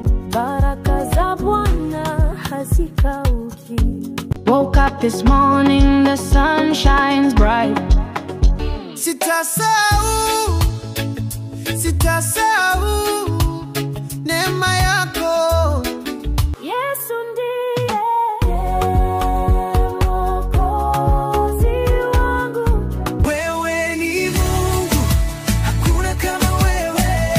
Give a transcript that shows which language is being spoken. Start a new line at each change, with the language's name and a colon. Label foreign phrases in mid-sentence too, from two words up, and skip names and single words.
Swahili: Baraka za Bwana hazikauki.
English: Woke up this morning, the sun shines bright.
Swahili: Sitasahau, sitasahau neema yako. Yesu ndiye Mwokozi wangu. Wewe ni Mungu, hakuna kama wewe.